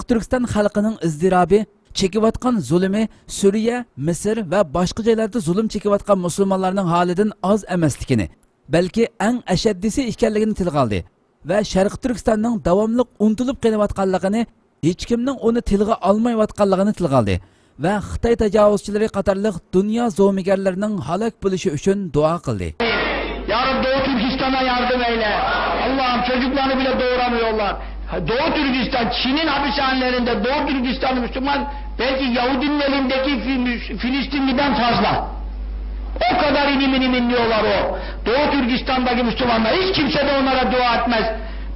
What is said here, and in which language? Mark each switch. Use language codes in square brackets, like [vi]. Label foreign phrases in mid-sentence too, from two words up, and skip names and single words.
[uz] Turkiston xalqining izdirobi, chekayotgan zulmi, Suriya, Misr va boshqa joylarda zulm chekayotgan musulmonlarning holidan oz emasligini, balki eng ashaddisi ekanligini tilga oldi va Sharq Turkistonning davomli unutilib kelayotganligini, hech kimning uni tilga olmayotganligini tilga oldi va Xitoy tajovuzchilari qatorliq dunyo zo'migarlarining halok bo'lishi uchun duo qildi. [tr] Ya Rabbi, Doğu Türkistan'a yardım eyle. Allah'ım, çocuklarını bile doğuramıyorlar. Doğu Türkistan, Çin'in hapishanelerinde Doğu Türkistan Müslüman, belki Yahudinin elindeki Filistinli'den fazla. O kadar inim inliyorlar o. Doğu Türkistan'daki Müslümanlar, hiç kimse de onlara dua etmez.